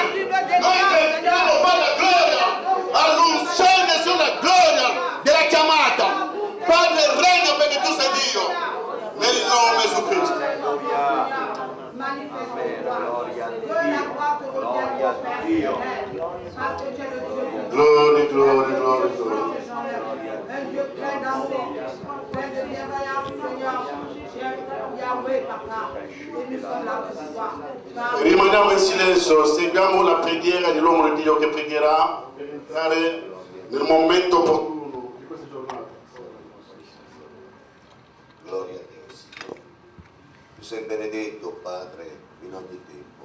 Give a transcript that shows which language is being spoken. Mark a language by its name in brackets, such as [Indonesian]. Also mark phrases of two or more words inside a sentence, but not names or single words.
[Italian] Noi crediamo, Padre, la gloria, all'unzione sulla gloria della chiamata. Padre, regna perché tu sei Dio. Nel nome di Gesù Cristo. Gloria a Dio. Gloria a Dio. [English] Glory, glory, glory, glory. [French] Un Dieu plein d'amour, plein de bienveillance, Seigneur. Yahweh, Papa, et nous sommes là pour toi. [Italian] Rimaniamo in silenzio, seguiamo la preghiera dell'uomo di Dio che pregherà per entrare nel momento opportuno di questa giornata. Gloria a Dio, Signore. Tu sei benedetto, Padre, in ogni tempo.